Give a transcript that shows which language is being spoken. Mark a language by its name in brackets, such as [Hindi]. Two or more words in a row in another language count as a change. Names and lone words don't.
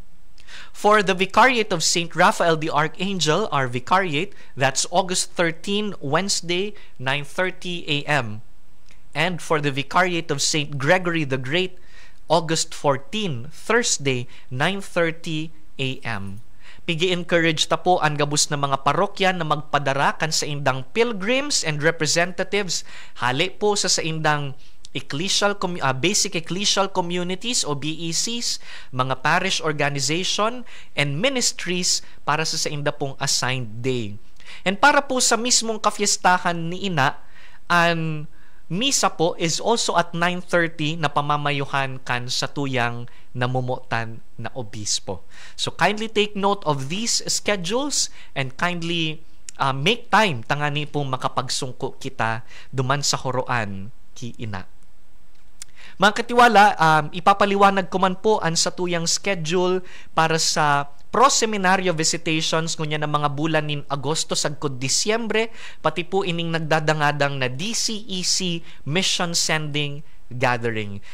[English] For the vicariate of St. Raphael the Archangel, our vicariate, that's August 13, Wednesday, 9:30 a.m. And for the vicariate of St. Gregory the Great, August 14, Thursday, 9:30 a.m. [Bikol] Pigi-encourage ta po ang gabus na mga parokya na magpadara kan sa indang [English] pilgrims and representatives. [Bikol] Hali po sa indang [English] basic ecclesial communities [Bikol] o BECs, mga [English] parish organization and ministries [Bikol] para sa inda pong [English] assigned day. [Bikol] And para po sa mismong kafiestahan ni ina, ang misa po [English] is also at [Bikol] 9:30 na pamamayuhan kan sa tuyang namumutan na obispo. [English] So kindly take note of these schedules and kindly make time [Bikol] tangani pong makapagsungko kita duman sa Horoan ki ina. Mga katiwala, ipapaliwanag ko man po ang sa tuyang schedule para sa pro-seminaryo visitations ngunya ng mga bulan nin Agosto sagkod Disyembre, pati po ining nagdadangadang na DCEC Mission Sending Gathering.